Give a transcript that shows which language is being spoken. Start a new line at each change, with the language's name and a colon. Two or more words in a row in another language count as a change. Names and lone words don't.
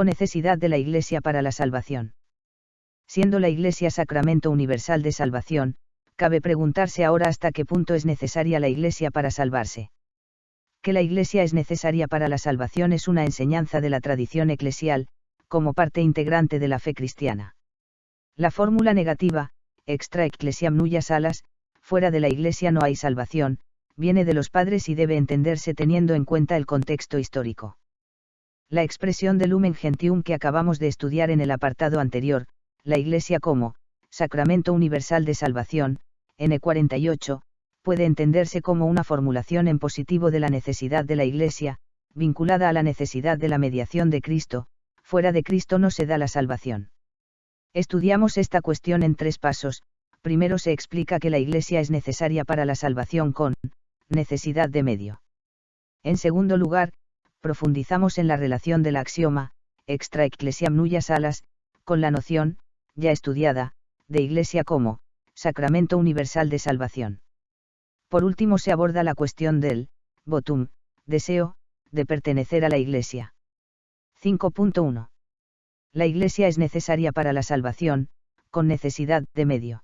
Spanish: Necesidad de la Iglesia para la salvación. Siendo la Iglesia sacramento universal de salvación, cabe preguntarse ahora hasta qué punto es necesaria la Iglesia para salvarse. Que la Iglesia es necesaria para la salvación es una enseñanza de la tradición eclesial, como parte integrante de la fe cristiana. La fórmula negativa,
Latin: extra ecclesiam nulla salas,
Spanish: fuera de la Iglesia no hay salvación, viene de los padres y debe entenderse teniendo en cuenta el contexto histórico. La expresión de Lumen Gentium que acabamos de estudiar en el apartado anterior, la Iglesia como sacramento universal de salvación, N48, puede entenderse como una formulación en positivo de la necesidad de la Iglesia, vinculada a la necesidad de la mediación de Cristo. Fuera de Cristo no se da la salvación. Estudiamos esta cuestión en 3 pasos. Primero se explica que la Iglesia es necesaria para la salvación con necesidad de medio. En segundo lugar, profundizamos en la relación del axioma,
Latin: extra ecclesiam nulla salas,
Spanish: con la noción, ya estudiada, de Iglesia como sacramento universal de salvación. Por último se aborda la cuestión del votum, deseo, de pertenecer a la Iglesia. 5.1. La Iglesia es necesaria para la salvación, con necesidad de medio.